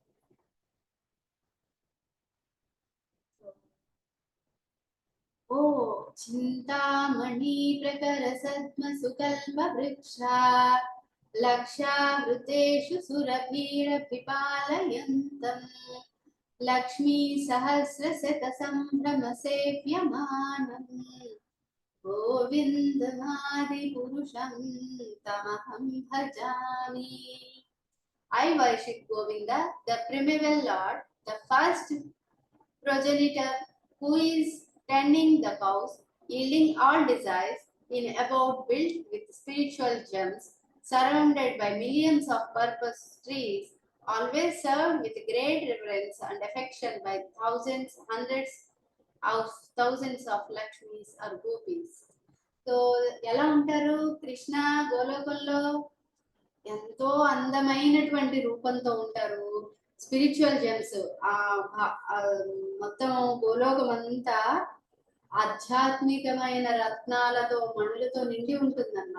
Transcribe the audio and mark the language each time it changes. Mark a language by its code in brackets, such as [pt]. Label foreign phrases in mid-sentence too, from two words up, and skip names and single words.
[sa] ఓ చింతామణి ప్రకర సద్మ సుకల్ప వృక్ష లక్షావృతేషు సురభీర పిపాలయంతం లక్ష్మీ సహస్ర శత సంభ్రమ సేవ్యమానం గోవిందమాది పురుషం తమహం భజామి. [en] I worship Govinda, the primeval Lord, the first progenitor who is tending the cows, yielding all desires, in about built with spiritual gems, surrounded by millions of purpose trees, always served with great reverence and affection by thousands, hundreds of thousands of Lakshmis or Gopis. [te] సో ఎలా ఉంటారు కృష్ణ గోలోకంలో? ఎంతో అందమైనటువంటి రూపంతో ఉంటారు. [en] spiritual gems [te] మొత్తం గోలోకం అంతా ఆధ్యాత్మికమైన రత్నాలతో మణులతో నిండి ఉంటుంది అనమాట.